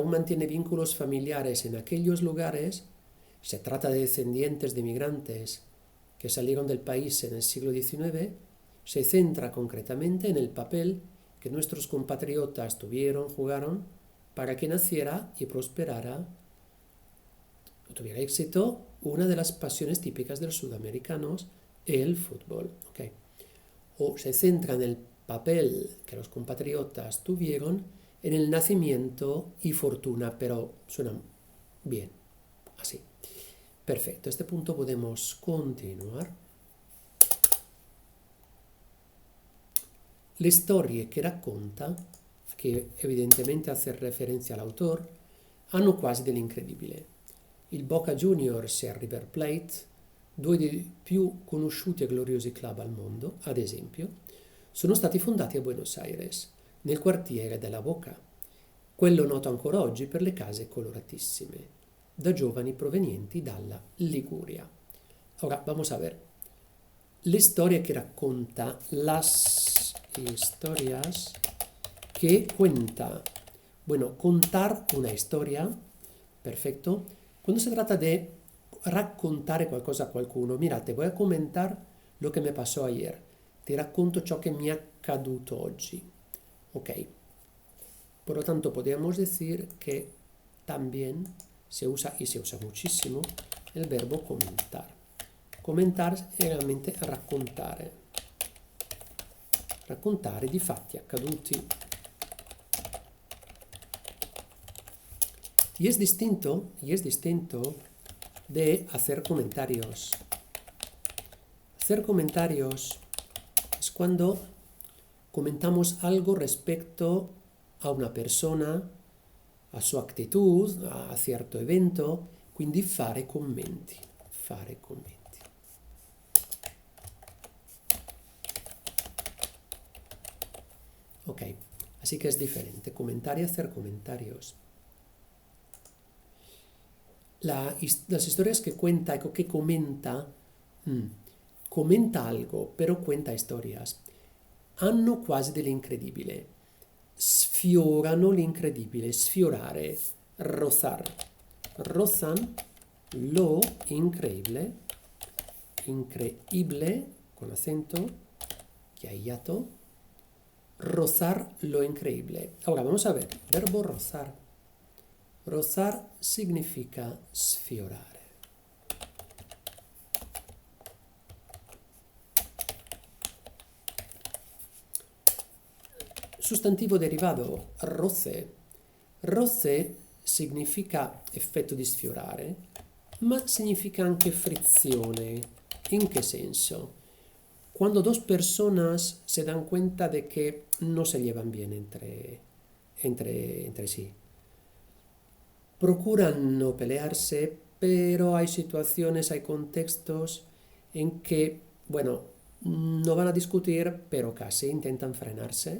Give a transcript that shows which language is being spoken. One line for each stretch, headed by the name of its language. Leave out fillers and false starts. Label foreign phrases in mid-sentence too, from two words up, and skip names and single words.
Spanish: aún mantiene vínculos familiares en aquellos lugares, se trata de descendientes de migrantes que salieron del país en el siglo XIX, se centra concretamente en el papel que nuestros compatriotas jugaron para que naciera y prosperara, tuviera éxito, una de las pasiones típicas de los sudamericanos, el fútbol. Okay. O se centra en el papel que los compatriotas tuvieron en el nacimiento y fortuna, pero suena bien, así. Perfecto, a este punto podemos continuar.
Italian: Le storie che racconta, che evidentemente
Spanish: hace referencia
Italian: all'autore, hanno quasi dell'incredibile. Il Boca Juniors e il River Plate, 2 dei più conosciuti e gloriosi club al mondo, ad esempio, sono stati fondati a Buenos Aires, nel quartiere della Boca, quello noto ancora oggi per le case coloratissime, da giovani provenienti dalla Liguria. Ora,
Spanish: vamos a ver.
Italian: Le storie che racconta,
Spanish: las historias que cuenta. Bueno, contar una historia, perfecto.
Italian: Quando si tratta di raccontare qualcosa a qualcuno, mirate,
Spanish: voy a comentar lo
Italian: che mi passò
Spanish: ayer.
Italian: Ti racconto ciò che mi è accaduto oggi. Ok.
Spanish: Por lo tanto, podemos decir que también se usa, y se usa muchísimo, el verbo comentar.
Italian: Comentar è realmente raccontare. Raccontare di fatti accaduti.
Spanish: Y es distinto de hacer comentarios. Hacer comentarios es cuando comentamos algo respecto a una persona, a sua actitud, a cierto evento,
Italian: quindi fare commenti. Fare commenti.
Spanish: Ok, así que es diferente, comentar y hacer comentarios. Las historias que cuenta, que comenta, comenta algo, pero cuenta historias.
Italian: Hanno quasi dell'incredibile. Sfiorano l'incredibile, sfiorare,
Spanish: rozar. rozan lo increíble, increíble, con acento, que hay hiato, rozar lo increíble. Ahora vamos a ver, verbo rozar. Rozar significa sfiorare. Sustantivo derivado, roce.
Italian: Roce significa effetto di sfiorare, ma significa anche frizione.
Spanish: ¿En qué senso? Cuando dos personas se dan cuenta de que no se llevan bien entre sí. Procuran no pelearse, pero hay situaciones, hay contextos en que, bueno, no van a discutir, pero casi intentan frenarse.